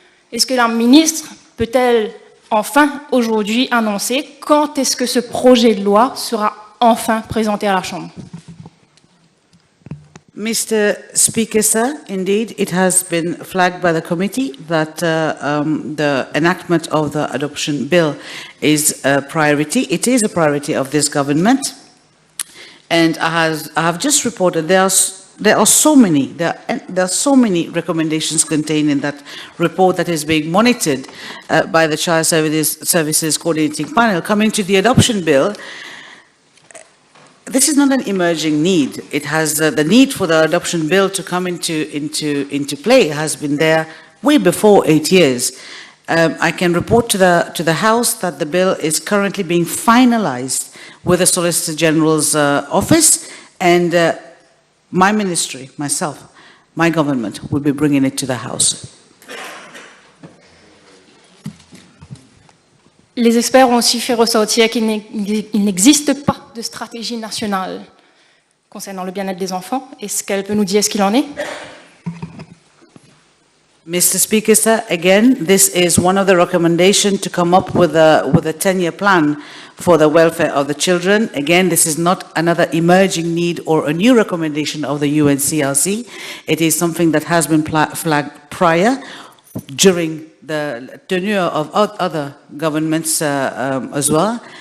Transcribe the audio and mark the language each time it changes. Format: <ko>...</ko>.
<fr>Est-ce que la ministre peut-elle enfin aujourd'hui annoncer quand est-ce que ce projet de loi sera enfin présenté à la Chambre?</fr> <en>Mr. Speaker, sir, indeed, it has been flagged by the committee that the enactment of the adoption bill is a priority. It is a priority of this government. And I have just reported there are so many recommendations contained in that report that is being monitored by the Child Services Coordinating Panel. Coming to the adoption bill, this is not an emerging need. It has the need for the adoption bill to come into play has been there way before 8 years. I can report to the House that the bill is currently being finalized with the Solicitor General's office, and my ministry, myself, my government will be bringing it to the House.</en> <fr>Les experts ont aussi fait ressortir qu'il n'existe pas de stratégie nationale concernant le bien-être des enfants. Est-ce qu'elle peut nous dire ce qu'il en est?</fr> <en>Mr. Speaker, sir, again, this is one of the recommendations to come up with a 10-year plan for the welfare of the children. Again, this is not another emerging need or a new recommendation of the UNCRC. It is something that has been flagged prior during the tenure of other governments as well.</en>